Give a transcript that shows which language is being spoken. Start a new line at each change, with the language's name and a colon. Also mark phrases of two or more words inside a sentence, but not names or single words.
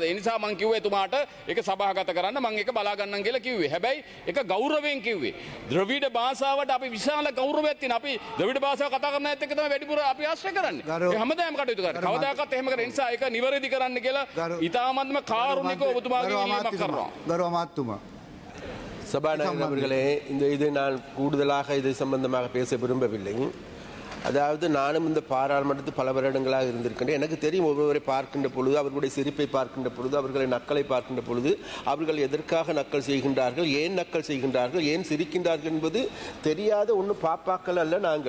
Sinhala: ඒ නිසා මම කිව්වේ එතුමාට ඒක සභාගත කරන්න මම ඒක බලා ගන්නම් කියලා කිව්වේ. හැබැයි ඒක ගෞරවයෙන් කිව්වේ. ද්‍රවිඩ භාෂාවට අපි විශාල ගෞරවයක් තියෙනවා. අපි ද්‍රවිඩ භාෂාව කතා කරන අයත් එක්ක තමයි වැඩිපුර අපි ආශ්‍රය කරන්නේ. ඒ හැමදාම කටයුතු කරන්නේ. කවදාකවත් එහෙම කරන්නේ. ඒ නිසා ඒක නිවැරදි කරන්න කියලා ඉතාමත්ම කාරුණිකව ඔබතුමාගේ ඉල්ලීමක් කරනවා. ගරු අමාත්‍යතුමා.
Tamil: சபாநாயகர் அவர்களே, இந்த இதை நான் கூடுதலாக இதை சம்பந்தமாக பேச விரும்பவில்லை. அதாவது நானும் இந்த பாராளுமன்றத்தில் பல வருடங்களாக இருந்திருக்கின்றேன். எனக்கு தெரியும் ஒருவரை பார்க்கின்ற பொழுது, அவர்களுடைய சிரிப்பை பார்க்கின்ற பொழுது, அவர்களை நக்கலை பார்க்கின்ற பொழுது, அவர்கள் எதற்காக நக்கல் செய்கின்றார்கள், ஏன் நக்கல் செய்கின்றார்கள், ஏன் சிரிக்கின்றார்கள் என்பது தெரியாத ஒன்றும் பாப்பாக்கள் அல்ல நாங்கள்.